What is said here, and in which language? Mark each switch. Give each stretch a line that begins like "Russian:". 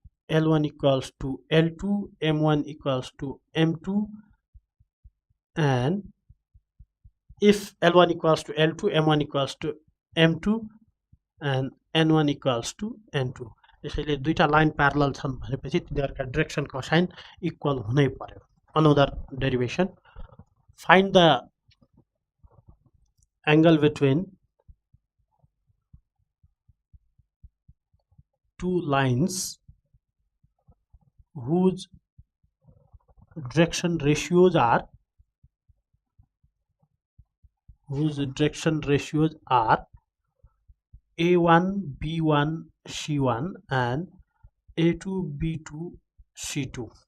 English: L1 equals to L2, M1 equals to M2, and if L1 equals to L2, M1 equals to M2, and N1 equals to N2.
Nepali: यसैले दुईटा line parallel छन् भनेपछि तिनीहरुका direction cosine equal हुनै पर्यो.
English: Another derivation, find the angle between two lines whose direction ratios are A1 B1 C1 and A2 B2 C2.